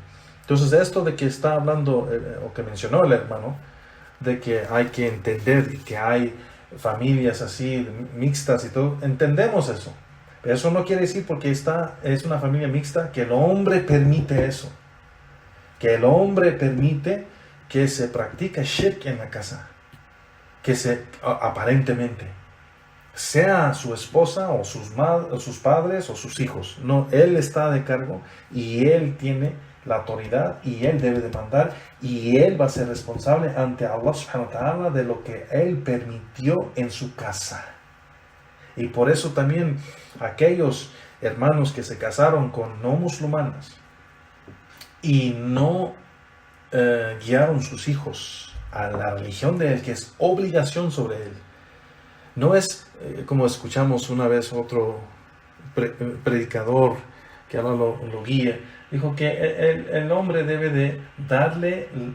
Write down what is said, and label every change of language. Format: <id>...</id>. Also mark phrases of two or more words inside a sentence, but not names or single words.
<es>Entonces, esto de que está hablando o que mencionó el hermano, de que hay que entender que hay familias así mixtas y todo, entendemos eso, pero eso no quiere decir porque es una familia mixta que el hombre permite eso, que el hombre permite que se practique shirk en la casa, aparentemente sea su esposa o sus padres o sus hijos. No, él está de cargo y él tiene la autoridad y él debe demandar y él va a ser responsable ante Allah</es> <ar>سبحانه وتعالى</ar> <es>de lo que él permitió en su casa. Y por eso también aquellos hermanos que se casaron con no musulmanes y no guiaron sus hijos a la religión de él, que es obligación sobre él, no es como escuchamos una vez otro predicador que ahora lo guía, dijo que el hombre debe de darle</es>